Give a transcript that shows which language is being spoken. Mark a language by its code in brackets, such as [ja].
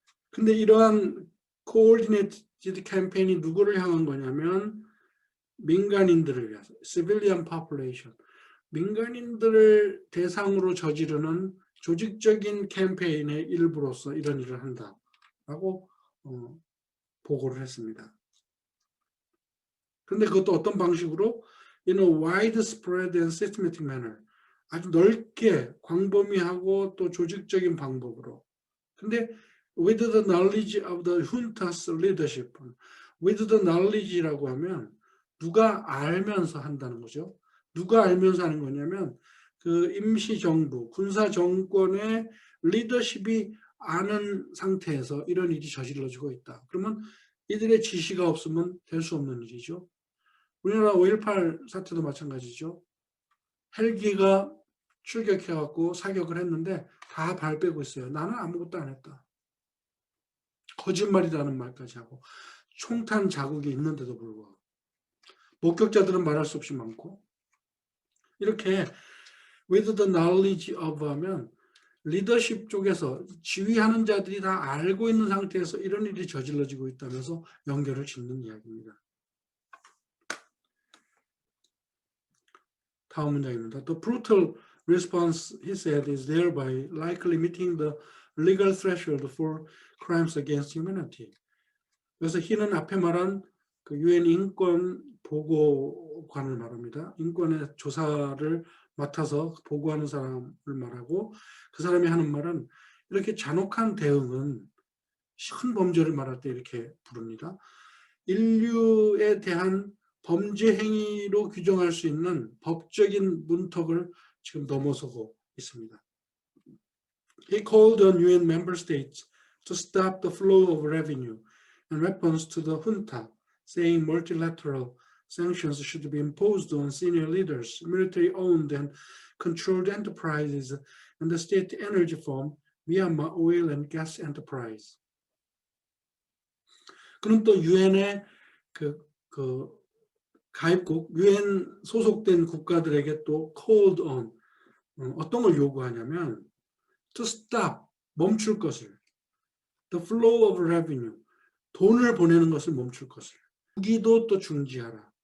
[ko] 근데 이러한 코오디네이티드 캠페인이 누구를 향한 거냐면 민간인들을 위해서, [en] civilian population, [ko] 민간인들을 대상으로 저지르는 조직적인 캠페인의 일부로서 이런 일을 한다라고 보고를 했습니다. 그런데 그것도 어떤 방식으로 [en] in a widespread and systematic manner, [ko] 아주 넓게 광범위하고 또 조직적인 방법으로. 근데 [en] with the knowledge of the junta's leadership, with the knowledge [ko] 라고 하면 누가 알면서 한다는 거죠. 누가 알면서 하는 거냐면 그 임시정부, 군사정권의 리더십이 아는 상태에서 이런 일이 저질러지고 있다. 그러면 이들의 지시가 없으면 될 수 없는 일이죠. 우리나라 5.18 사태도 마찬가지죠. 헬기가 출격해갖고 사격을 했는데 다 발 빼고 있어요. 나는 아무것도 안 했다. 거짓말이라는 말까지 하고 총탄 자국이 있는데도 불구하고 목격자들은 말할 수 없이 많고 이렇게 [en] with the knowledge of [ko] 하면 리더십 쪽에서 지휘하는 자들이 다 알고 있는 상태에서 이런 일이 저질러지고 있다면서 연결을 짓는 이야기입니다. 다음 문장입니다. [en] The brutal response, he said, is thereby likely meeting the legal threshold for crimes against humanity. [ko] 그래서 he는 앞에 말한 그 UN 인권 보고관을 말합니다. 인권의 조사를 맡아서 보고하는 사람을 말하고 그 사람이 하는 말은 이렇게 잔혹한 대응은 큰 범죄를 말할 때 이렇게 부릅니다. 인류에 대한 범죄 행위로 규정할 수 있는 법적인 문턱을 지금 넘어서고 있습니다. [en] He called on UN member states to stop the flow of revenue and weapons to the junta, saying multilateral sanctions should be imposed on senior leaders, military-owned and controlled enterprises, and the state energy firm, Myanmar Oil and Gas Enterprise. [ko] 그는 또 유엔의 가입국, 유엔 소속된 국가들에게 또 [en] called on, [ko] 어떤 걸 요구하냐면 [en] to stop, [ko] 멈출 것을, [en] the flow of revenue, [ko] 돈을 보내는 것을 멈출 것을, 무기도 또 중지하라.